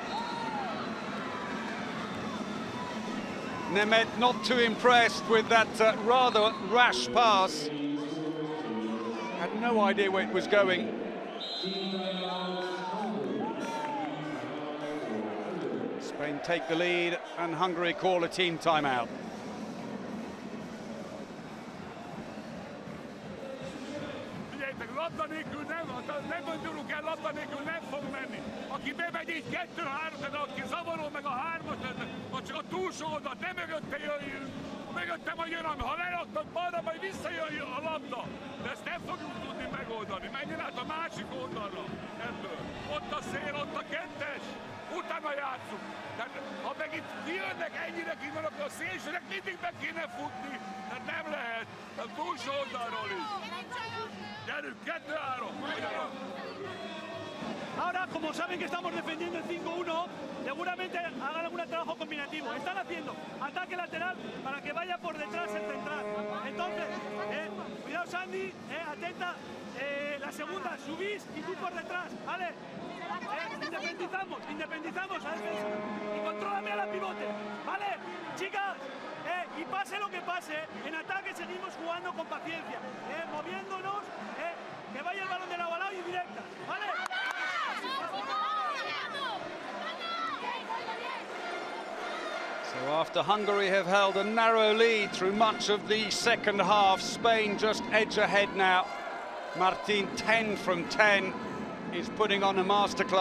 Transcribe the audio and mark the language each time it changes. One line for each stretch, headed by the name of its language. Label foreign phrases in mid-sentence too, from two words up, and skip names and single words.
English: Nemeth not too impressed with that rather rash pass. Had no idea where it was going. Spain take the lead and Hungary call a team timeout.
Hungarian: Nem gondolunk el, labda nélkül nem fog menni. Aki bemegy így 2-3, de aki zavarol meg a 3-at, vagy csak a túlsó oldalt, nem mögötte jöjjön. Mögötte majd jön, ha leraknak balra, majd visszajöjjön a labda. De ezt nem fogjuk tudni megoldani. Menjen át a másik oldalra ebből. Ott a szél, ott a 2-es. Utána játszunk. Tehát ha meg itt kijönnek ennyire kívül, akkor a szélsőnek mindig meg kéne futni. Tehát nem lehet. A túlsó oldalról is. Gyerünk, 2-3.
Spanish: Ahora, como saben que estamos defendiendo el 5-1, seguramente hagan algún trabajo combinativo. Están haciendo ataque lateral para que vaya por detrás el central. Entonces, cuidado Sandy, atenta, la segunda, subís y tú por detrás, ¿vale? Independizamos a defensa y contrólame a la pivote, ¿vale? Chicas, y pase lo que pase, en ataque seguimos jugando con paciencia, moviéndonos, que vaya el balón de lado a lado y directa, ¿vale?
English: So after Hungary have held a narrow lead through much of the second half, Spain just edge ahead now. Martin, 10 from 10, is putting on a masterclass.